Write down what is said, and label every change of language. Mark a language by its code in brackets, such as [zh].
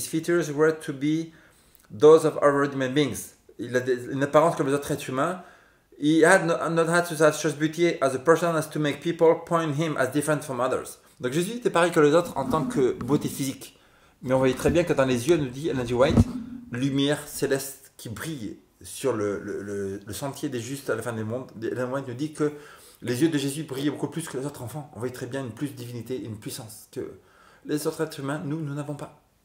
[en] His features were to be those of other human beings. [fr] Il a une apparence comme les autres êtres humains. [en] He had not had such beauty as a person as to make people point him as different from others. [fr] Donc Jésus était pareil que les autres en tant que beauté physique. Mais on voyait très bien que dans les yeux, nous dit Ellen G. White, lumière céleste qui brille sur le sentier des justes à la fin du monde. Ellen White nous dit que les yeux de Jésus brillaient beaucoup plus que les autres enfants. On voyait très bien une plus de divinité, une puissance que les autres êtres humains, nous n'avons pas.